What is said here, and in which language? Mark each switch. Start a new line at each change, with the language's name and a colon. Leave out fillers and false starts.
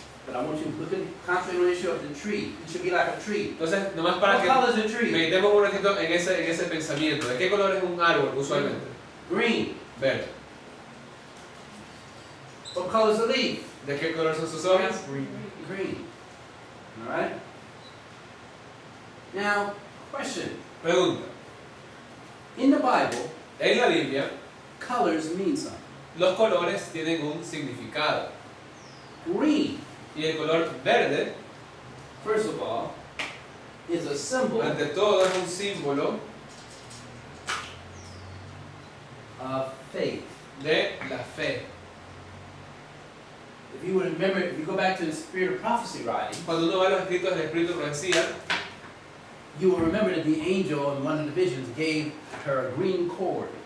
English: But I want you to look at concentrate on the issue of the tree. It should be like a tree.
Spanish: Entonces, nomás para
English: What
Spanish: que
English: color is the tree?
Spanish: meditemos un ratito en ese pensamiento. ¿De qué color es un árbol usualmente?
English: Green.
Spanish: Verde.
English: What color is the leaf?
Spanish: ¿De qué color son sus hojas?
English: Green. All right. Now, question.
Spanish: Pregunta.
English: In the Bible,
Spanish: En la Biblia,
English: colors mean something.
Spanish: los colores tienen un significado.
English: Green,
Spanish: Y el color verde,
English: first of all, is a symbol
Spanish: ante todo, es un símbolo
English: of faith.
Spanish: de la fe.
English: If you would remember, if you go back to the Spirit of Prophecy writing,
Spanish: Cuando uno va a los escritos del Espíritu de Profecía,
English: you will remember that the angel in one of the visions gave her a green cord.